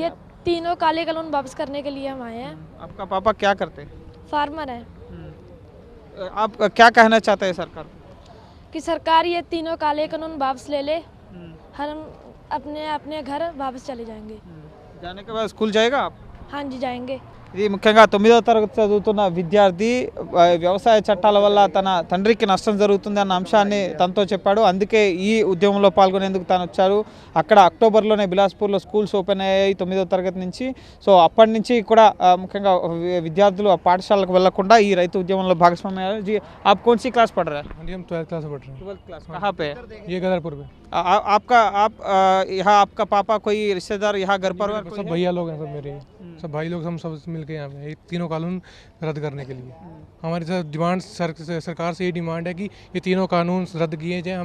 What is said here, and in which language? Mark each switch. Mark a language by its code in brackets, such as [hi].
[hi] ये 3 काले कानून वापस करने के लिए हम आए हैं। आपका पापा क्या करते हैं? फार्मर है। आप क्या कहना चाहते हैं सरकार कि सरकार ये 3 काले कानून वापस ले ले, हम अपने अपने घर वापस चले जाएंगे। जाने के बाद स्कूल जाएगा आप? हाँ जी जाएंगे। [te] ఇది ముఖ్యంగా 9వ తరగతి చదువుతున్న విద్యార్థి వ్యవసాయ చట్టాల వల్ల తన తండ్రికి నష్టం జరుగుతుంది అన్న అంశాన్ని తనతో చెప్పాడు. అందుకే ఈ ఉద్యమంలో పాల్గొనేందుకు తాను వచ్చారు. అక్కడ అక్టోబర్లోనే బిలాస్పూర్లో స్కూల్స్ ఓపెన్ అయ్యాయి 9వ తరగతి నుంచి. సో అప్పటి నుంచి కూడా ముఖ్యంగా విద్యార్థులు ఆ పాఠశాలకు వెళ్లకుండా ఈ రైతు ఉద్యమంలో భాగస్వామ్యం. [hi] जी आप कौन सी क्लास पढ़ रहे हैं? हाँ जी, हम 12th क्लास में पढ़ रहे हैं। 12th क्लास कहाँ पे? ये गदरपुर में। आप यहाँ आपका पापा कोई रिश्तेदार यहाँ घर परिवार सब भैया लोग हैं, सब मेरे सब भाई लोग, हम सब मिलके यहाँ पे ये तीनों कानून रद्द करने के लिए हमारी सर डिमांड सरकार से ये डिमांड है कि ये तीनों कानून रद्द किए जाएं।